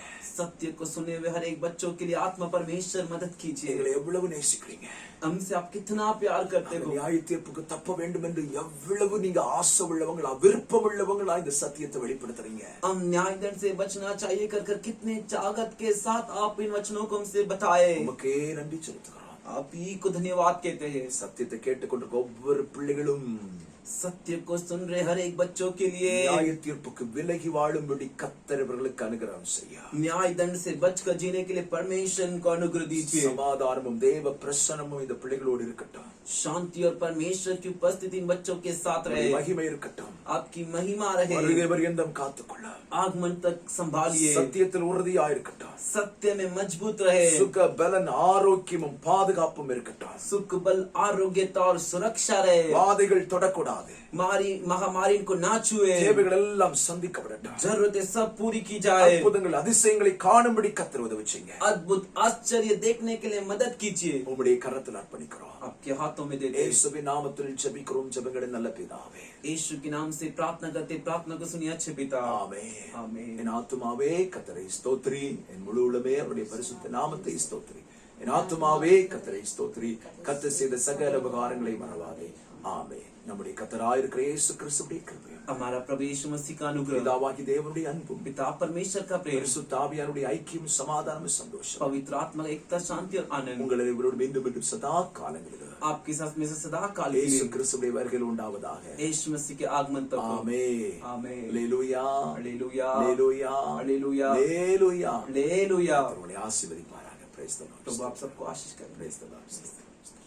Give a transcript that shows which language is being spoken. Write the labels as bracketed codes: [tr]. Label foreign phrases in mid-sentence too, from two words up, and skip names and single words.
[hi] सत्य को सुने हुए हर एक बच्चों के लिए आत्मा परमेश्वर मदद कीजिए। [ta] எங்களை எவ்வளவு நேசிக்கிறீங்க, [hi] हमसे आप कितना प्यार करते हो। [ta] நியாய தீர்ப்புக்கு தப்ப வேண்டும் என்று எவ்வளவு நீங்க ஆசை உள்ளவங்களா விருப்பம் உள்ளவங்களா இந்த சத்தியத்தை வெளிப்படுத்துறீங்க. [hi] हम न्याय दंड से बचना चाहिए कर कितने चाहत के साथ आप इन वचनों को हमसे बताए। [ta] உமக்கே நன்றி செலுத்துகிறோம். [hi] आप ही को धन्यवाद कहते हैं। [ta] சத்தியத்தை கேட்டுக்கொண்டிருக்க ஒவ்வொரு பிள்ளைகளும் [hi] सत्य को सुन रहे हर एक बच्चों के लिए [ta] நியாய தீர்ப்புக்கு விலகி வாழும்படி கர்த்தர் இவர்களுக்கு அனுகிரகம் செய்ய, [hi] न्याय दंड से बचकर जीने के लिए परमेश्वर को अनुग्रह दीजिए। [ta] சமாதானமும் தேவ பிரசன்னமும் இந்த பிள்ளைகளோடு இருக்கட்டும். [hi] शांति और परमेश्वर की उपस्थिति इन बच्चों के साथ रहे। [ta] மகிமை இருக்கட்டும். [hi] आपकी महिमा रहे। [ta] வருகை பரியந்தம் காத்துக்கொள்ள, [hi] आगमन तक संभालिए। [ta] சத்தியத்தில் உறுதியாயிருக்கட்டும். [hi] सत्य में मजबूत रहे, [ta] சுக பலன் ஆரோக்கியமும் பாதுகாப்பும் இருக்கட்டும். [hi] सुख बल आरोग्यता और सुरक्षा रहे, [ta] வாதைகள் தொடக்கூடாது. [hi] महामारी को ना छुए, [ta] தேவைகள் எல்லாம் சந்திக்கப்படட்டும். [hi] जरूरतें सब पूरी की जाए, [ta] அற்புதங்கள் அதிசயங்களை காணும்படி கர்த்தர் உதவி செய்யுங்க. [hi] अद्भुत आश्चर्य देखने के लिए मदद कीजिए, [ta] உம்முடைய கரத்தில் அர்ப்பணிக்கிறோம். [hi] आपके हाथों में देते हैं। [ta] இயேசுவின் நாமத்தில் ஜெபிக்கிறோம் ஜெபங்களின் நல்ல பிதாவே. [hi] यीशु के नाम से प्रार्थना करते, प्रार्थना को सुनिए अच्छे पिता। [ta] ஆமென். [hi] आमीन। [ta] என் ஆத்துமாவே கர்த்தரை ஸ்தோத்திரி, என் முழு உள்ளமே அவருடைய பரிசுத்த நாமத்தை ஸ்தோத்திரி. என் ஆத்துமாவே கர்த்தரை ஸ்தோத்திரி, கர்த்தர் செய்த சகல உபகாரங்களை மறவாதே. ஆமென். நம்முடைய கர்த்தராயிருக்கிற இயேசு கிறிஸ்துவின் கிருபையும் [hi] हमारा प्रभु यीशु मसीह का अनुग्रह, [ta] பிதாவாகிய தேவனுடைய அன்பும் [hi] पिता परमेश्वर का प्रेम, [ta] பரிசுத்த ஆவியானுடைய ஐக்கியம் சமாதானம் சந்தோஷம் [hi] पवित्र आत्मा का एकता शांति और आनंद [ta] உங்கள் அனைவரோடு மீண்டும் மீண்டும் சதா காலங்களில் [hi] आपके साथ में से सदा काल [ta] இயேசு கிறிஸ்துவின் வருகையில் உண்டாவதாக. [hi] यीशु मसीह के आगमन तक हो। [ta] ஆமென். [hi] आमीन। [ta] அல்லேலூயா. [hi] हालेलुया, [ta] அல்லேலூயா. [hi] हालेलुया, [ta] அல்லேலூயா. [hi] हालेलुया। [ta] உங்களை ஆசீர்வதிப்பாராக. [en] Praise the Lord. [hi] प्रभु आप सबको आशीष करें। [en] Praise the Lord.